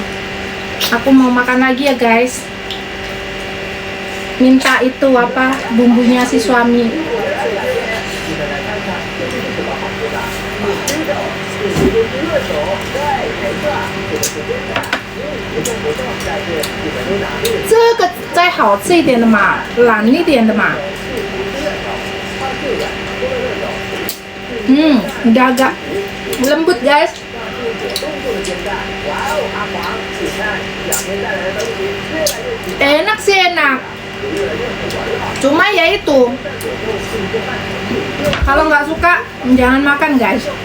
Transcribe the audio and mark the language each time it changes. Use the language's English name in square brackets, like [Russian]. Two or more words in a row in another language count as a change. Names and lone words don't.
[Indonesian] Aku mau makan lagi ya guys. Minta itu bumbunya si suami. [Chinese] Ini 再好吃一点的嘛，软一点的嘛。 [Indonesian] Udah agak lembut guys. Enak sih, enak. Cuma ya itu, kalau nggak suka jangan makan guys.